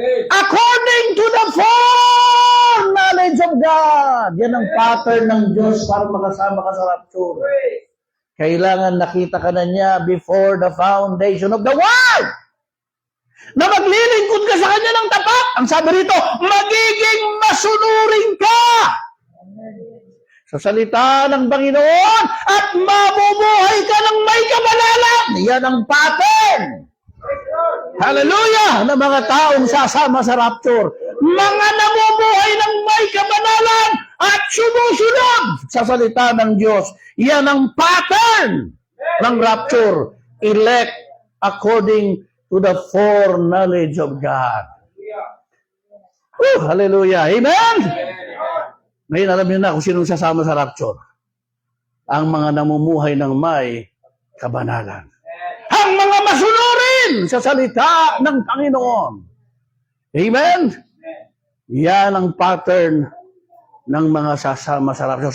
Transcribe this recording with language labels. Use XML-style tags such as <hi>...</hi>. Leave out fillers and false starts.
<en>According to the foreknowledge of God.</en> <tl>Yan ang pattern ng Diyos para makasama ka sa rapture. Kailangan nakita ka na niya</tl> <en>before the foundation of the world.</en> <tl>Na maglilingkod ka sa Kanya ng tapat. Ang sabi rito, magiging masunurin ka sa salita ng Panginoon at mamumuhay ka ng may kabanalan. Yan ang pattern. Hallelujah! Na mga taong sasama sa rapture. Mga namumuhay ng may kabanalan at sumusunod sa salita ng Diyos. Yan ang pattern ng rapture.</tl> <en>Elect according to the foreknowledge of God. Hallelujah! Amen!</en> <tl>Ngayon alam niyo na kung sinong sasama sa rapture. Ang mga namumuhay ng may kabanalan. Ang mga masunurin sa salita ng Panginoon. Amen? Yan ang pattern ng mga sasama sa rapture.</tl>